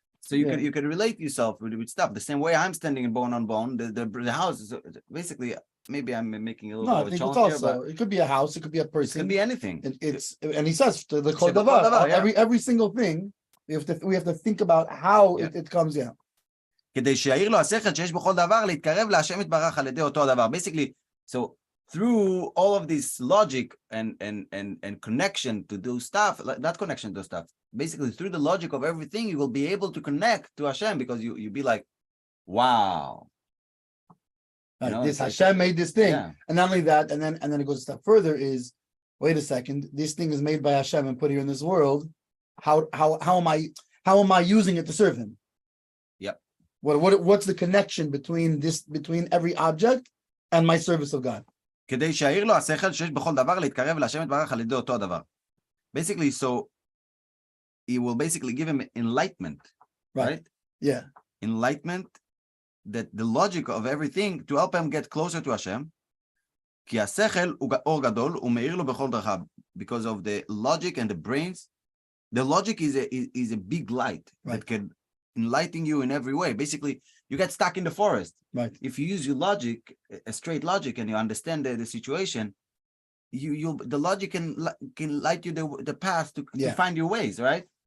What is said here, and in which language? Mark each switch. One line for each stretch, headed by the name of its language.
English: so you can relate yourself with stuff the same way I'm standing bone on bone. The house is basically, maybe I'm making a little. No, I think it's also it could be a house, it could be a person, it could be anything. And he says the kol davar, every single thing we have to think about how it comes out.
Hebrew: כדי שיעיר לו השכל שיש בכל דבר להתקרב להשם יתברך על ידי אותו הדבר.
English: Basically, so through all of this logic and connection to do stuff, not connection to stuff, basically through the logic of everything, you will be able to connect to Hashem because you be like, wow. This Hashem made this thing. Yeah. And not only that, and then it goes a step further is, wait a second, this thing is made by Hashem and put here in this world. How am I using it to serve him? Yep. What's the connection between every object and my service of God?
Hebrew: כדי שיעיר לו השכל שיש בכל דבר להתקרב להשם יתברך על ידי אותו הדבר.
English: Basically, so he will basically give him enlightenment, right? Yeah. Enlightenment, that the logic of everything to help him get closer to Hashem.
Hebrew: כי השכל הוא אור גדול, הוא מאיר לו בכל דרכיו.
English: Because of the logic and the brains, the logic is a big light that can enlighten you in every way. Basically, you get stuck in the forest. Right. If you use your logic, a straight logic, and you understand the situation, the logic can light you the path to find your ways, right?